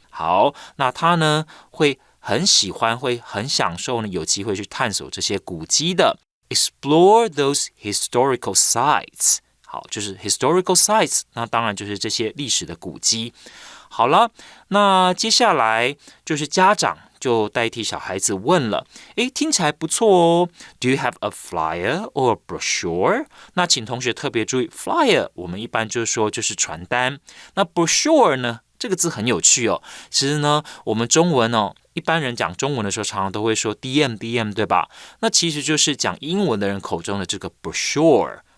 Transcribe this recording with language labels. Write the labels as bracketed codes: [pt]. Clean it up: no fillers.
[zh] 好，那他呢会很喜欢，会很享受呢有机会去探索这些古迹的 [en] explore those historical sites。 [zh] 好，就是 historical sites， 那当然就是这些历史的古迹。好了，那接下来就是家长就代替小孩子问了，听起来不错哦。 [en] Do you have a flyer or a brochure？ [zh] 那请同学特别注意 ，flyer 我们一般就说就是传单。那 brochure 呢，这个字很有趣哦。其实呢，我们中文哦，一般人讲中文的时候，常常都会说 DM， 对吧？那其实就是讲英文的人口中的这个 brochure。